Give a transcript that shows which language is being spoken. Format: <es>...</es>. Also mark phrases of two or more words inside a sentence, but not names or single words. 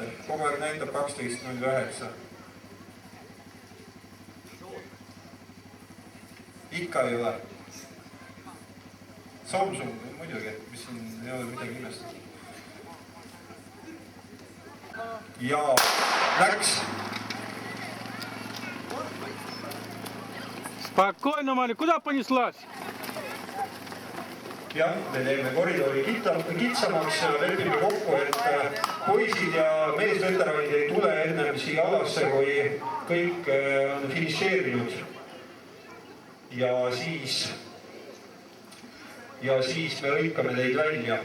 <et>Kogu aeg näitab 12.09. Ikka ei ole. Samsung, muidugi, mis siin ei ole midagi imestada. Ja läks.</et> <ru>Спокойно, Маля, куда понеслась?</ru> <et>Jah, me teeme koridori kitsamaks ja lepime kokku, et poisid ja meesveteranid ei tule ennem siia alasse, kui kõik on finišeerinud. Ja siis me lõikame teid välja.</et>